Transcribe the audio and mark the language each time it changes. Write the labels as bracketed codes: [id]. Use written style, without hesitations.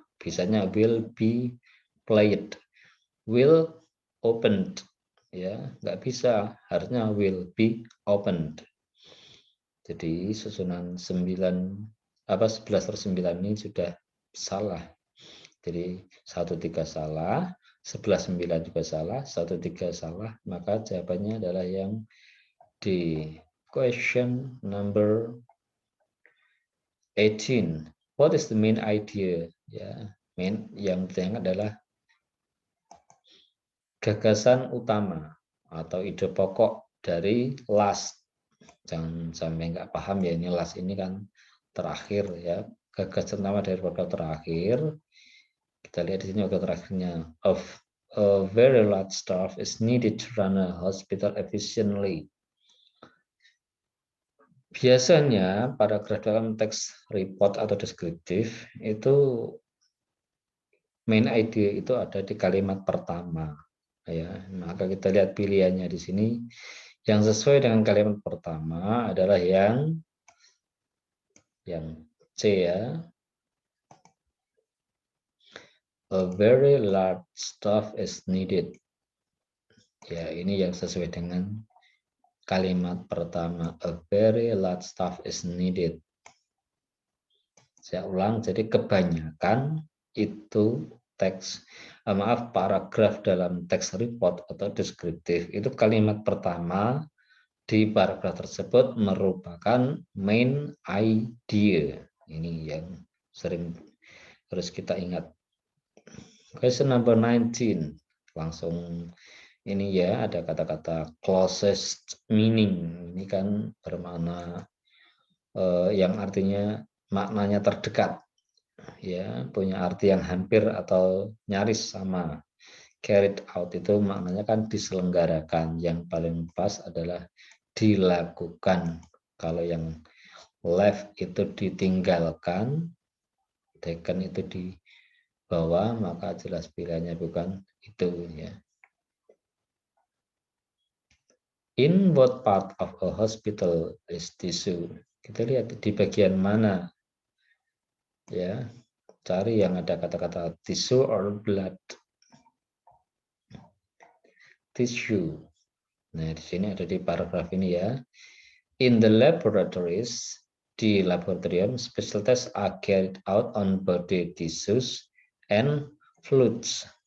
[id] Bisanya [en] will be played, will opened [id] ya nggak bisa, harusnya [en] will be opened. [id] Jadi susunan 11 per 9 ini sudah salah. Jadi 13 salah, 11 9 juga salah, 13 salah, maka jawabannya adalah yang D. [en] Question number 18. What is the main idea? [id] Ya, main yang ditanyakan adalah gagasan utama atau ide pokok dari last. Jangan sampai nggak paham ya, ini last ini kan terakhir ya. Gagasan utama dari pokok terakhir. Kita lihat di sini pokok terakhirnya. [en] Of a very large staff is needed to run a hospital efficiently. [id] Biasanya paragraf dalam teks report atau deskriptif itu main idea itu ada di kalimat pertama ya. Maka kita lihat pilihannya di sini. Yang sesuai dengan kalimat pertama adalah yang C ya. [en] A very large staff is needed. [id] Ya, ini yang sesuai dengan kalimat pertama. [en] A very large staff is needed. [id] Saya ulang, jadi kebanyakan itu paragraf dalam teks report atau deskriptif itu kalimat pertama di paragraf tersebut merupakan main idea. Ini yang sering harus kita ingat. [en] Question number 19. [id] Langsung ini ya, ada kata-kata closest meaning. Ini kan bermakna yang artinya maknanya terdekat. Ya, punya arti yang hampir atau nyaris sama. Carried out itu maknanya kan diselenggarakan. Yang paling pas adalah dilakukan. Kalau yang left itu ditinggalkan, taken itu dibawa, maka jelas pilihannya bukan itu ya. [en] In what part of a hospital is tissue? [id] Kita lihat di bagian mana ya. Cari yang ada kata-kata [en] tissue or blood. [id] Tissue. Nah, di sini ada di paragraf ini ya. [en] In the laboratories, [id] di laboratorium, [en] special tests are carried out on body tissues and fluids.